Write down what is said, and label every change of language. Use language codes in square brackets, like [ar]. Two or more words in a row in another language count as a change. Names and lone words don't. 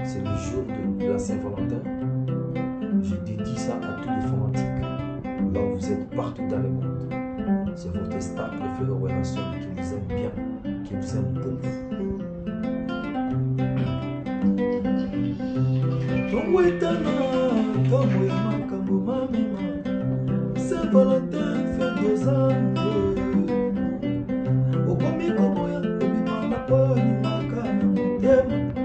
[fr] C'est le jour de, de la Saint-Valentin. Je dédie ça à tous les fanatiques. Là où vous êtes partout dans le monde. C'est votre star préférée, Owen Hanson, qui vous aime bien, qui vous aime beaucoup. [ln] Tongo etana, tongo ya makambo mamema. [fr] Saint-Valentin, fête des amoureux. [ln] Okomi koboya, kobima na po, alingaka na motema.